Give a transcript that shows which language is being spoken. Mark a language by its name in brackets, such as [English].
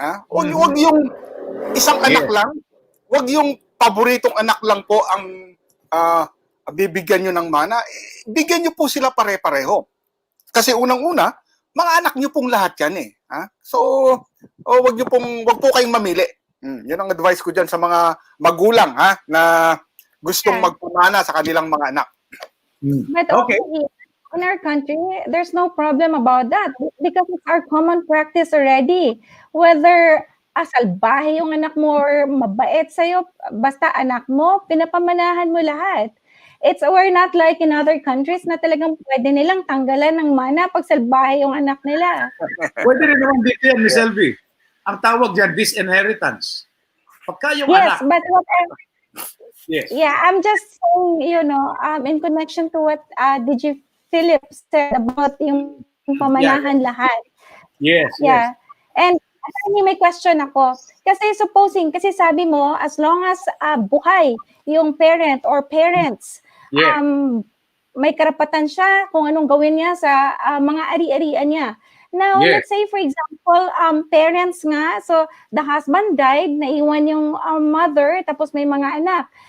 [Filipino] Huwag yung isang anak lang, huwag yung paboritong anak lang po ang bibigyan nyo ng mana. Bigyan nyo po sila pare-pareho. Kasi unang-una, mga anak nyo pong lahat yan eh. So, wag po kayong mamili. Yan ang advice ko dyan sa mga magulang na gustong magpamana sa kanilang mga anak. [English] But in our country, there's no problem about that because it's our common practice already. [Filipino] Whether salbahe yung anak mo or mabait sa'yo, basta anak mo, pinapamanahan mo lahat. [English] We're not like in other countries [Filipino] na talagang pwede nilang tanggalan ng mana pag salbahe yung anak nila. Pwede rin naman dito yan, Miss LV. Ang tawag dyan, disinheritance. Pagka yung anak... [English] But I'm just saying, in connection to what DJ Philip said about [Filipino] yung pamanahan lahat. [English] Yes. [Filipino] And may question ako. Kasi sabi mo, [English] as long as [Filipino] buhay yung parent or parents, may karapatan siya kung anong gawin niya sa mga ari-arian niya. [English] Now, let's say for example, parents nga, so the husband died, [Filipino] naiwan yung [English] mother, [Filipino] tapos may mga anak.